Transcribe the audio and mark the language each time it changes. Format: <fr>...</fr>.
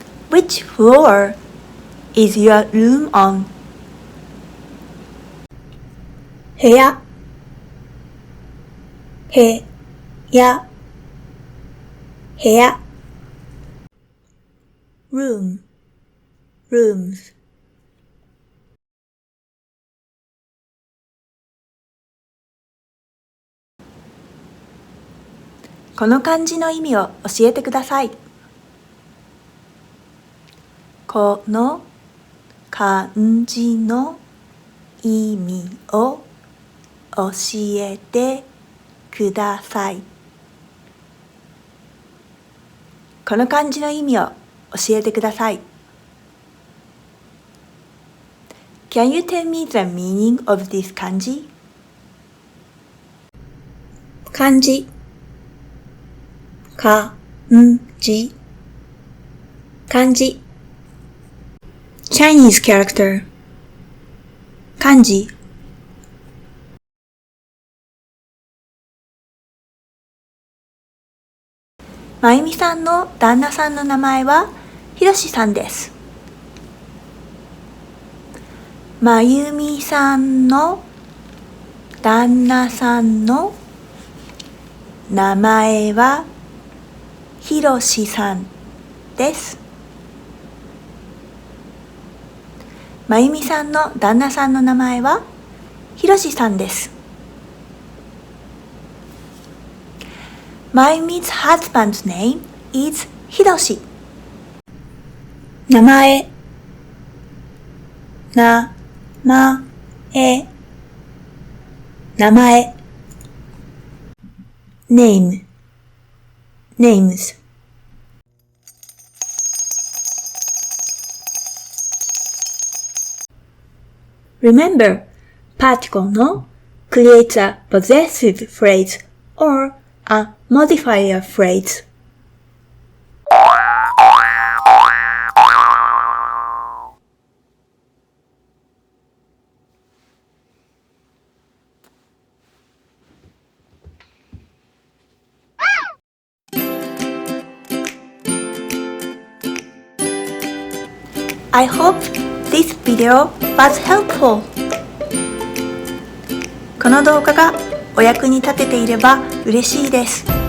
<en>Which floor is your room on?</en> <ja>部屋部屋部屋</ja> <en>room rooms</en> <ja>この漢字の意味を教えてください。この漢字の意味を教えてください。この漢字の意味を教えてください。</ja> <en>Can you tell me the meaning of this 漢字？</en> <ja>漢字漢字漢字</ja> <en>Chinese character</en> <ja>漢字まゆみさんの旦那さんの名前はひろしさんです。まゆみさんの旦那さんの名前はひろしさんです。まゆみさんの旦那さんの名前はひろしさんです。</ja> <en>Mayumi's husband's name is Hiroshi.</en> <ja>名前名前名前</ja> <en>name names Remember, particle no creates a possessive phrase or a modifier phrase. I hope this video was helpful.</en> <ja>この動画がお役に立てていれば嬉しいです。</ja>